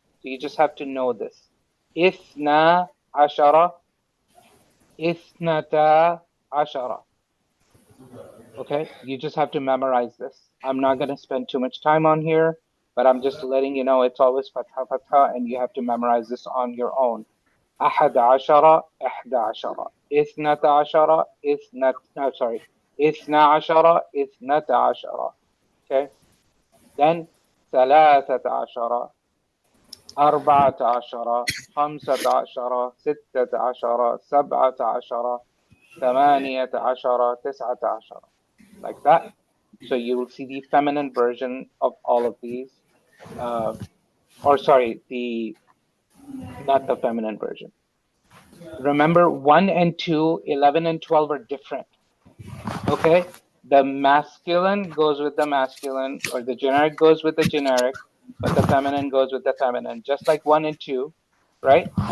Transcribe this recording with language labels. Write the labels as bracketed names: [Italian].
[English] So you just have to know this. [Arabic] Ithna ashara, ithnata ashara. [English] Okay, you just have to memorize this. I'm not going to spend too much time on here, but I'm just letting you know it's always fatha fatha, and you have to memorize this on your own. [Arabic] أحد عشر إحدى عشر اثنتا عشر [English] sorry [Arabic] اثنا عشر اثنتا عشر. [English] Okay, then [Arabic] ثلاثة عشر أربعة عشر خمسة عشر ستة عشر سبعة عشر ثمانية عشر تسعة عشر, [English] like that. So you will see the feminine version of all of these. Or sorry, the not the feminine version. Remember, 1 and 2, 11 and 12 are different. Okay? The masculine goes with the masculine, or the generic goes with the generic, but the feminine goes with the feminine, just like 1 and 2, right?